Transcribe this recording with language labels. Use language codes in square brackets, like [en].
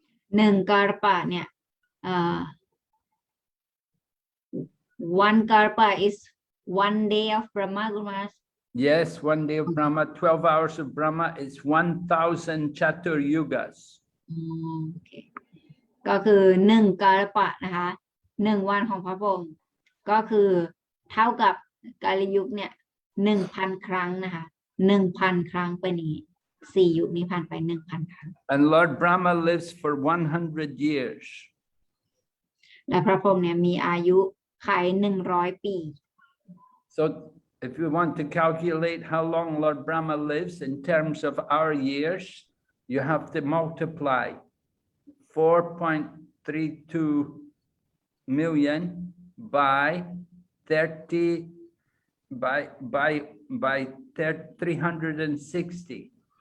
[th] 1 กรปะเนี่ย [en] 1 kalpa is 1 day of Brahma, Gurumaharaj. Yes, 1 day of Brahma, 12 hours of Brahma is 1,000 Chatur Yugas. [th] โอเคก็คือ1 กรปะนะคะ1 วันของพระพรหมก็คือเท่ากับกาลียุคเนี่ย 1,000 ครั้งนะคะ 1,000 ครั้งไปนี้4 ยุคนี้ผ่านไป 1,000 ครั้ง [en] And Lord Brahma lives for 100 years. [th] และพระพรหมเนี่ยมีอายุขัย100 ปี [en] So if you want to calculate how long Lord Brahma lives in terms of our years, you have to multiply 4.32 million by 360.